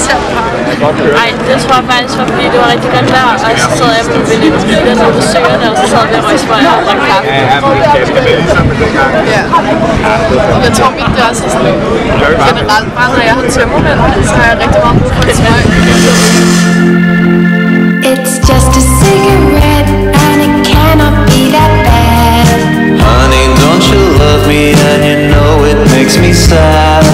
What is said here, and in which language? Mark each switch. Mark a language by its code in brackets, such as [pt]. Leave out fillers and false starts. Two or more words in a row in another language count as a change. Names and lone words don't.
[da] Ej, det tror jeg faktisk var, fordi det var rigtig godt vejr, og så sad jeg med min veninde nede på søerne, og så sad vi og røg smøger og drak kaffe. Ja, og jeg tror mit det også er sådan generelt, bare når jeg har tømmermænd, så har jeg rigtig meget brug for en smøg. [en] It's just a cigarette and it cannot be that bad. Honey, don't you love me and you know it makes me sad.